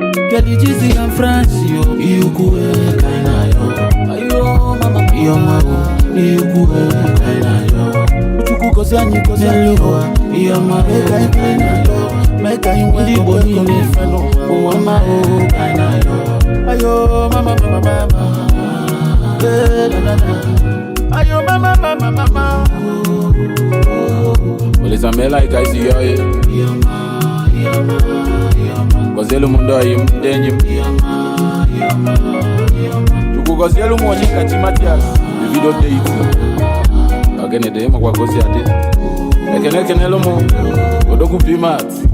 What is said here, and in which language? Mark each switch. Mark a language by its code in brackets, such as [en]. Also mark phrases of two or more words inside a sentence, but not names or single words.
[ig] Kedu Jizzy and Francis o, ihe ukwu e, ka anyị na-ayọ. Ayo, mama, ihe ọma o, n'ihi ukwu e, ka anyị na-ayọ. Chukwu gozie anyị, gozie anyị o, ihe ọma o, ka anyị na-ayọ. Mee ka anyị nwee Ndị Igbo obi niile, ụwa ọma o, ka anyị na-ayọ. Ayo, mama, mama, mama. Eh, la, la, la. Ayo, mama, mama, mama. [en] Olisa me like I see you, yeah. [ig] Gọzielu m ndị ọyị m, ndị enyi m. Chukwu gọzielu m onye kachi Matias, Davido Deiti. Ogene dị, ịmakwa ka o si adị. Ekene, ekenelu m. Odogwu P-Max.